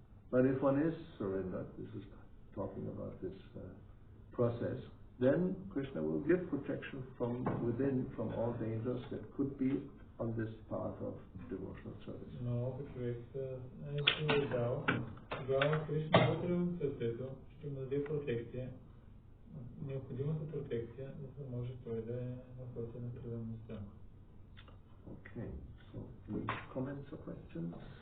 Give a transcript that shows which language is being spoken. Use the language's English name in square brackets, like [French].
[English] But if one is surrendered, this is talking about this process, then Krishna will give protection from within, from all dangers that could be on this path of devotional service. [Bulgarian] Но ако човек се е дал, тогава Кришна вътре в сърцето ще му даде протекция, необходимата протекция, за да може той да е на пътя на преданността. [English] Okay, so any comments or questions?